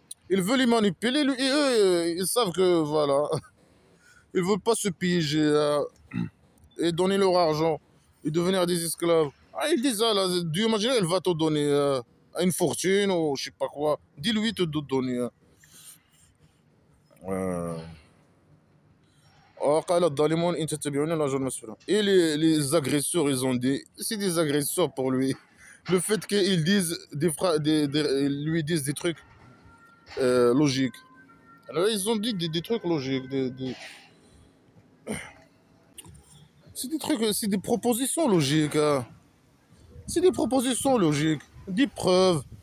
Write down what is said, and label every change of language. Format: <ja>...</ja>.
<fr>Ils veulent les manipuler, lui, et eux, ils savent que, voilà, ils ne veulent pas se piéger et donner leur argent et devenir des esclaves. Ah, ils disent, ah, là, Dieu, imagine, il va te donner une fortune ou je sais pas quoi. Dis-lui de te donner.</fr> <ar>Euh, وقال الظالمون إن تتبعون إلا رجلا مسحورا.</ar> <fr>Et les agresseurs, ils ont dit, c'est des agresseurs pour lui. Le fait qu'ils disent ils lui disent des trucs logiques. Alors, ils ont dit des trucs logiques. C'est des trucs, c'est des propositions logiques, hein. C'est des propositions logiques, des preuves.</fr>